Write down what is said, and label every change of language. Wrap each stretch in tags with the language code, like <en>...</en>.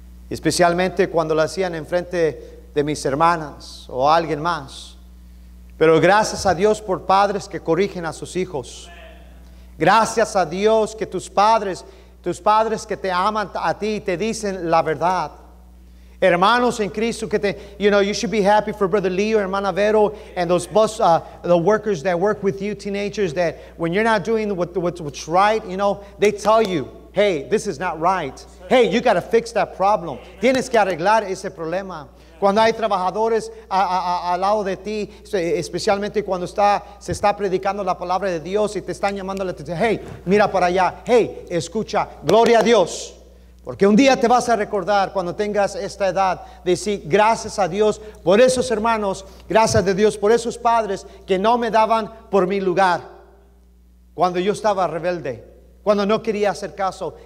<es>Especialmente cuando lo hacían enfrente de mis hermanas o alguien más. Pero gracias a Dios por padres que corrigen a sus hijos. Gracias a Dios que tus padres que te aman a ti te dicen la verdad. Hermanos en Cristo que</es> <en>you should be happy for Brother Leo, Hermana Vero, and those the workers that work with you, teenagers, that when you're not doing what's right, they tell you, hey, this is not right. Hey, you got to fix that problem.</en> <es>Tienes que arreglar ese problema. Cuando hay trabajadores al lado de ti, especialmente cuando se está predicando la palabra de Dios y te están llamando la atención, hey, mira para allá, hey, escucha, gloria a Dios. Porque un día te vas a recordar cuando tengas esta edad, decir gracias a Dios por esos hermanos, gracias a Dios por esos padres que no me daban por mi lugar cuando yo estaba rebelde, cuando no quería hacer caso.</es>